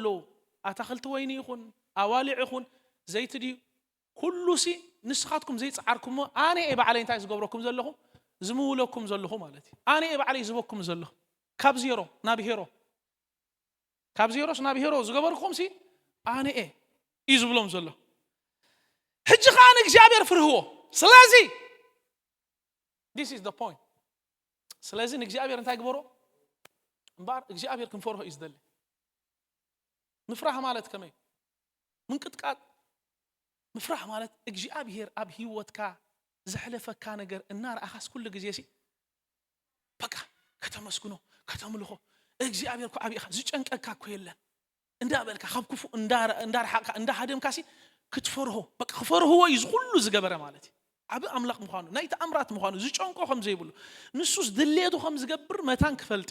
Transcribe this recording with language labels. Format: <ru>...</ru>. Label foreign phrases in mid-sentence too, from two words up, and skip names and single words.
<ti>ኣታኽልቲ ወይኒ ይኹን ኣዋልዕ ይኹን ዘይትዲ ኩሉ ሲ ንስኻትኩም ዘይጻርኩም ኣነ ባዕለይ እንታይ ዝገብረኩም ዘለኹም ዝምውለኩም ዘለኹ ማለት ኣነ ባዕለይ ዝቦኩም ዘለኹ ካብ ዜሮ ናብ ሄሮ ካብ ዜሮስ ናብ ሄሮ ዝገበርኩም ሲ ኣነ ይዝብሎም ዘሎ ሕጂ ኻን እግዚአብሔር ፍርህዎ ስለዚ</ti> <en>this is the point</en> <ti>ስለዚ እግዚአብሔር እንታይ ግበሮ እምባር እግዚአብሔር ክንፈርሆ ይዝደል ምፍራህ ማለት ከመይ ምንቅጥቃጥ ምፍራህ ማለት እግዚአብሔር ኣብ ህይወትካ ዘሕለፈካ ነገር እና ረአኻስ ኩሉ ግዜ ሲ በቃ ከተመስግኖ ከተምልኾ እግዚአብሔር ኮ አብይኻ ዝጨንቀካ ኮ የለን እንዳበልካ ካብ ክፉ እንዳርሓካ እንዳሃደምካሲ ክትፈርሆ በቃ ክፈርህዎ እዩ ኩሉ ዝገበረ ማለት እዩ ዓብ ኣምላኽ ምዃኑ ናይ ተኣምራት ምዃኑ ዝጨንቆ ከም ዘይብሉ ንሱስ ድሌቱ ከም ዝገብር መታን ክፈልጥ</ti>